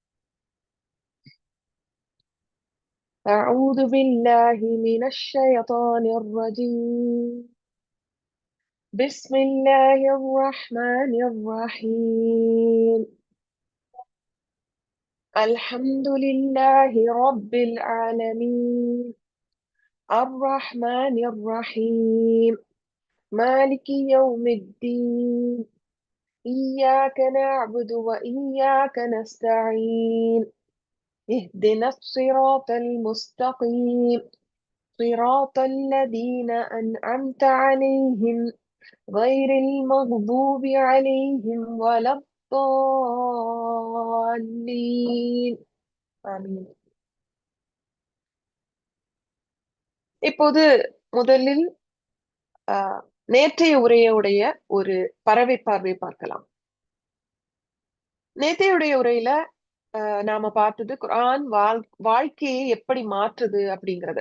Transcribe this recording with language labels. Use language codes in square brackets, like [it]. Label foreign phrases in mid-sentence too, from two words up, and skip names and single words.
[ar] أعوذ بالله من الشيطان الرجيم. بسم الله الرحمن الرحيم. الحمد لله رب العالمين. الرحمن الرحيم. مالك يوم الدين. إياك نعبد وإياك نستعين. اهدنا الصراط المستقيم. صراط الذين أنعمت عليهم غير المغضوب عليهم ولا الضالين. آمين. [ta] இப்போது முதலில் நேற்றைய உரையுடைய ஒரு பறவை பார்வை பார்க்கலாம். நேற்றையுடைய உரையில நாம பார்த்தது குர்ஆன் வாழ்க்கையை எப்படி மாற்றுது அப்படிங்கிறது.